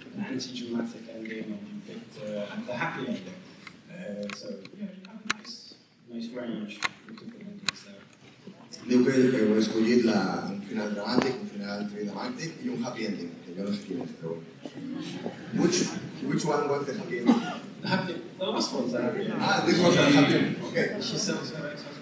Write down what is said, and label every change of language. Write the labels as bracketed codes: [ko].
[en] anti-dramatic ending, and you picked the happy ending. So yeah, you have a nice range of different endings there. [ca] Diu que heu escollit un final dramàtic, un final tridramàtic i un happy ending, que jo no sé quin és, però... [en] Which one was the happy ending? The last one's the happy ending. Ah, this was the happy ending, okay. She sounds very excited.